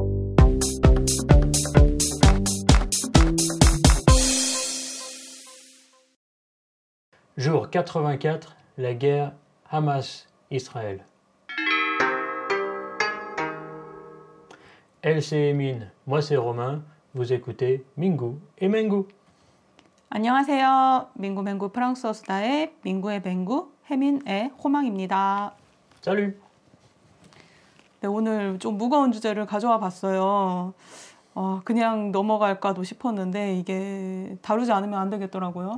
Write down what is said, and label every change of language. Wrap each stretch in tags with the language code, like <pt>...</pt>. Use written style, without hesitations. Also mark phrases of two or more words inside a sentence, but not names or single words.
<fr>Jour 84, la guerre Hamas-Israël. Elle c'est Emine, moi c'est Romain, vous écoutez Mingu et Mengu.</fr> <ko>안녕하세요. 민구 프랑스어 수다의 민구의 맹구, 혜민의 호망입니다.</ko> <fr>Salut.</fr> <ko>네, 오늘 좀 무거운 주제를 가져와 봤어요. 그냥 넘어갈까도 싶었는데 이게 다루지 않으면 안 되겠더라고요.</ko>